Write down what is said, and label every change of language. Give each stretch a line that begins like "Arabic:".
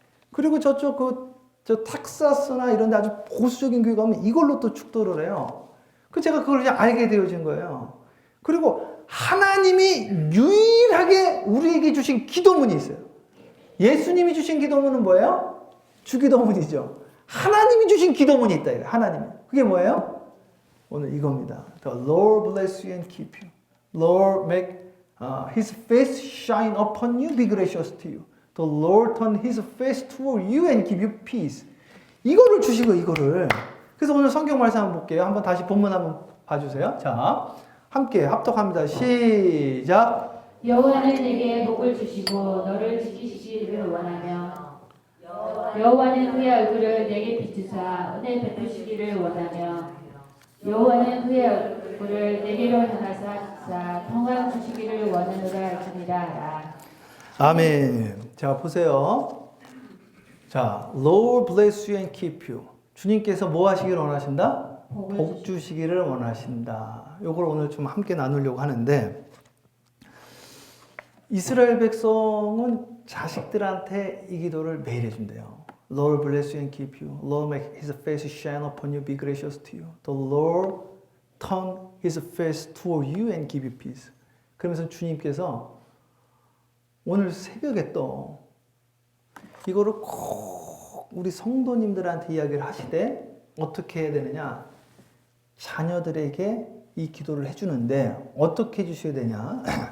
Korean: 그리고 저쪽 저 텍사스나 이런 데 아주 보수적인 교회 가면 이걸로 또 축도를 해요. 제가 그걸 이제 알게 되어진 거예요. 그리고 하나님이 유일하게 우리에게 주신 기도문이 있어요. 예수님이 주신 기도문은 뭐예요? 주기도문이죠. 하나님이 주신 기도문이 있다. 하나님이. 그게 뭐예요? 오늘 이겁니다.
English: The Lord bless you and keep you. Lord make His face shine upon you, be gracious to you. The Lord turn His face toward you and give you peace.
Korean: 이거를 주시고 이거를. 그래서 오늘 성경 말씀 한번 볼게요. 한번 다시 본문 한번 봐주세요. 자, 함께 합독합니다. 시작. 여호와는 내게 복을 주시고 너를 지키시기를 원하며 여호와는 그의 얼굴을 내게 비추사 은혜 베푸시기를 원하며 여호와는 그의 얼굴을 내게로 향하사 평강 주시기를 원하노라 할지니라. 아멘. 자, 보세요.
English: 자, Lord bless you and keep you.
Korean: 주님께서 뭐 하시기를 원하신다? 복 주시기를 원하신다. 이걸 오늘 좀 함께 나누려고 하는데 이스라엘 백성은 자식들한테 이 기도를 매일 해준대요.
English: Lord bless you and keep you. Lord make His face shine upon you, be gracious to you. The Lord turn His face toward you and give you peace.
Korean: 그러면서 주님께서 오늘 새벽에 또 이거를 꼭 우리 성도님들한테 이야기를 하시되 어떻게 해야 되느냐? 자녀들에게 이 기도를 해주는데 어떻게 해주셔야 되냐?